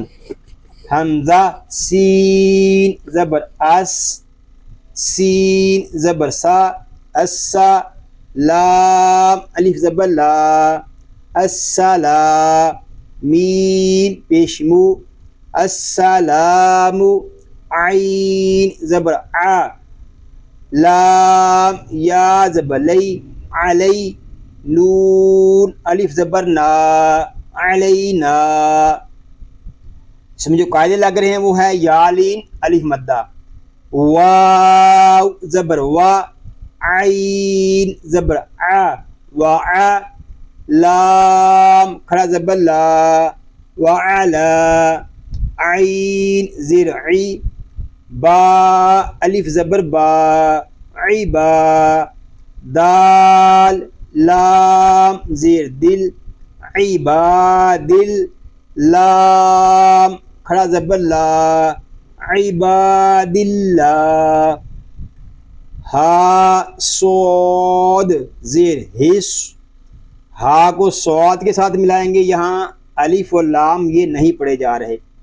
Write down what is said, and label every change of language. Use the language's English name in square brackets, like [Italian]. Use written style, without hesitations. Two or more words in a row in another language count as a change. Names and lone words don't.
[Urdu] حمزہ سین زبر اس، سین زبر سا، اسا، لام الف زبر لا، السلام، میم پیشمو، السلام، عین زبر ع، لام یا زبر لی، علی، نون الف زبر نا، علینا. اس میں جو قاعدے لگ رہے ہیں وہ ہے یا لین الف مدہ، واو زبر وا، عین زبر ع، وع، لام کھڑا زبر لا، وعلا، عین زیر عی، با الف زبر با، عبا، دال لام زیر دل، عبادل، لام کھڑا زبر لا، [Arabic] عباد اللہ. [Urdu] ہا صاد زیر حس، ہا کو صاد کے ساتھ ملائیں گے، یہاں الف و لام یہ نہیں پڑھے جا رہے.